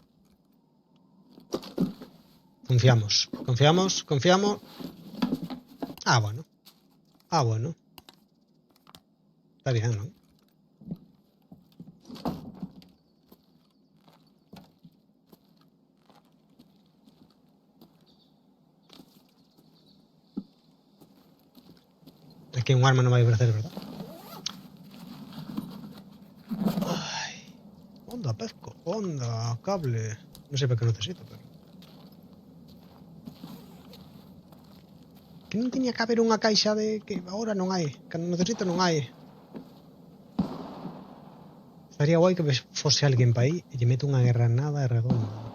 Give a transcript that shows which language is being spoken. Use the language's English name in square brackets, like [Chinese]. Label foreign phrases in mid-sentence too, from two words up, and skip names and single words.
[Spanish] Confiamos. Ah, bueno. Ah, bueno. Está bien, ¿no? Aquí un arma no va a ofrecer, ¿verdad? Ay. Onda, pesco. Onda, cable. No sé para qué necesito, pero... [Galician] Que non tiña que haber unha caixa de... que agora non hai. Cando necesito non hai. Estaría guai que fose alguén pa aí e lle mete unha granada redonda.